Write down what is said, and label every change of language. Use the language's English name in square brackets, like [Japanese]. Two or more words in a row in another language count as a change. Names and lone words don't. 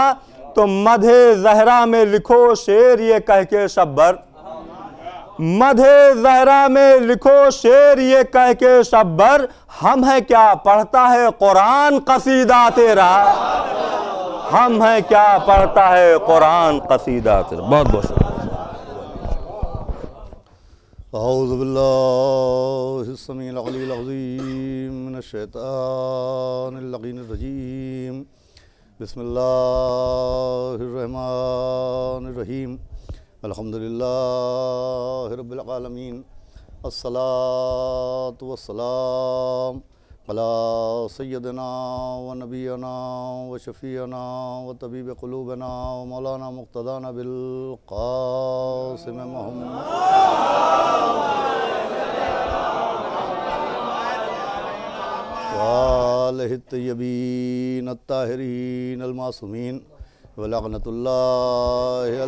[Hindi] तो मधे ज़हरा में लिखो शेर ये कह के शब्बर, मधे ज़हरा में लिखो शेर ये कह के शब्बर, हम है क्या पढ़ता है कुरान कसीदा तेरा, हम है क्या पढ़ता है कुरान कसीदा तेरा। बहुत बहुत [Arabic] أعوذ بالله السميع العليم العظيم من الشيطان الرجيم بسم الله الرحمن الرحيم الحمد لله رب العالمين الصلاة والسلام على سيدنا ونبينا وشفيعنا وطبيب قلوبنا ومولانا مقتدانا أبي القاسم محمد وآله الطيبين الطاهرين المعصومين ولعنة الله على